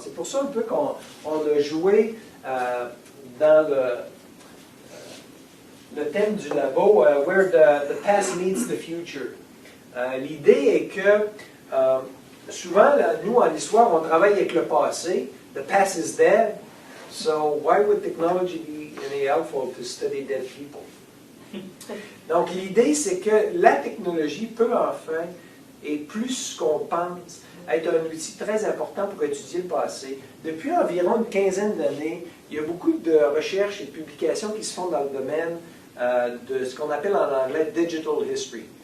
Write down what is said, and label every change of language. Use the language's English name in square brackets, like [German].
[French] C'est pour ça un peu qu'on a joué dans le thème du labo, [English] Where the Past Meets the Future. [French] L'idée est que souvent, là, nous, en histoire, on travaille avec le passé. [English] The past is dead. So why would technology be any helpful to study dead people? [French] Donc, l'idée, c'est que la technologie peut enfin, et plus qu'on pense, être un outil très important pour étudier le passé. Depuis environ une quinzaine d'années, il y a beaucoup de recherches et de publications qui se font dans le domaine de ce qu'on appelle en anglais Digital History.